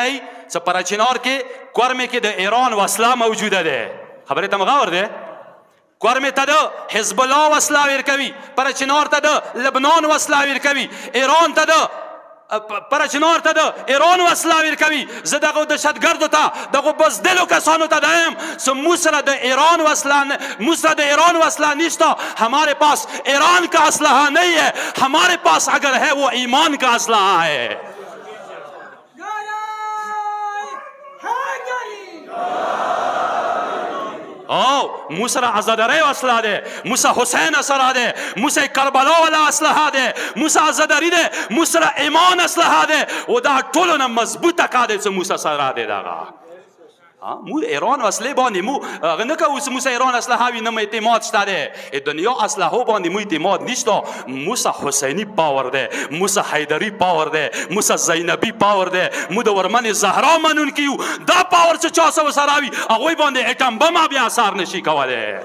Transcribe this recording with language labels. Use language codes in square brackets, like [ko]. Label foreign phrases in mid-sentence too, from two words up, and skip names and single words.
[ps] دی چې په چنار کې کورمې کې د ایران وسله موجوده دی خبرې ته مغور دی کورمې ته د حزب الله وسله ورکوي پر چنار ته د لبنان وسله ورکوي ایران ته د پر چنار ته د ایران وسله ورکوي زه دغو دهشتګردو ته دغو بزدلو کسانو ته دایم چې مو سره د ایران وسله نشته [ur] ہمارے پاس ایران کا اسلحہ نہیں ہے ہمارے پاس اگر ہے وہ ایمان کا اسلحہ ہے [ps] مو سره ازاداری اسلحه ده مو سره حسین اسلحه ده مو سره کربلا والا اسلحه ده مو سره ازاداری ده مو سره ایمان اسلحه ده او دا ټولو نه مضبوطه کا ده چې مو سره ده دغه مو ایران وسلې باندې مو هغه نه کوو چې مو سره ایران اسلحه وي نه مو اعتماد شته دی دنیا اسلحو باندې مو اعتماد نشته مو سره حسیني پاور دی مو سره حیدري پاور دی مو سره زینبي پاور دی مو د ورمنې زهرا منونکي یو دا پاور چې چا سره سره وي هغوی باندې اټم بم بیا اثر نشي کولی